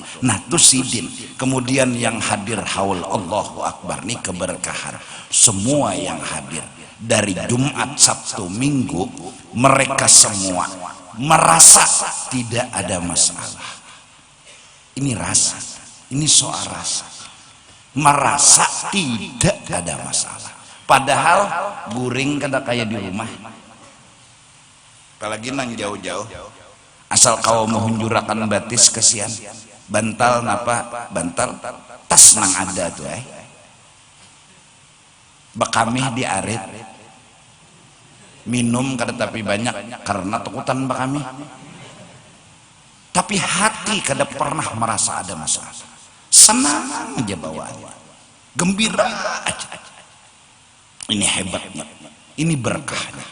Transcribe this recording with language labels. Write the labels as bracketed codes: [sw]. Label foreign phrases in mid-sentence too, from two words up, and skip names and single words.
[id] nah itu sidin kemudian yang hadir haul [ar] Allahu Akbar [id] ini keberkahan semua yang hadir dari Jumat Sabtu Minggu mereka semua merasa tidak ada masalah ini rasa ini soal rasa merasa tidak ada masalah padahal [bjn] guring kada kayak di rumah apalagi nang jauh-jauh asal kau menghunjurakan batis kesian bantal napa bantal tas nang ada tuh bakamih di arit minum kada tapi banyak karena takutan bakamih tapi hati kada pernah merasa ada masalah senang aja bawaannya gembira aja ini hebatnya ini berkahnya.